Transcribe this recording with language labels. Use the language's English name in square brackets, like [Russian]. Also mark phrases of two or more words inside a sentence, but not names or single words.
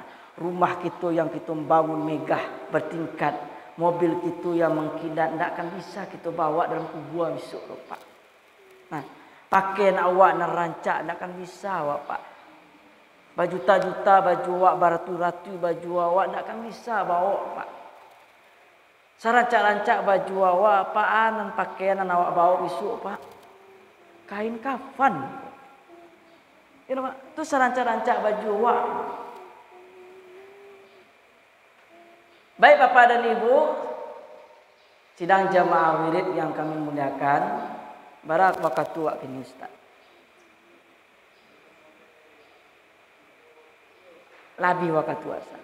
[Indonesian] Rumah kita yang kita bangun megah bertingkat, mobil kita yang mengkilat tidak akan bisa kita bawa dalam kubur besok, Pak. [Minangkabau] Nah, pakaian awak nak rancak tidak akan bisa, awak, Pak. [Indonesian] Berjuta-juta baju awak, beratus-ratus baju awak tidak akan bisa bawa, Pak. [Minangkabau] Serancak-rancak baju awak, apaan dan pakaian yang awak bawa besok, Pak. [Indonesian] Kain kafan. Ya, Pak. Itu serancak-rancak baju awak. Baik Bapak dan Ibu, sidang jamaah wirid yang kami muliakan, barak waktu ini, Ustaz. Lebih waktu Ustaz.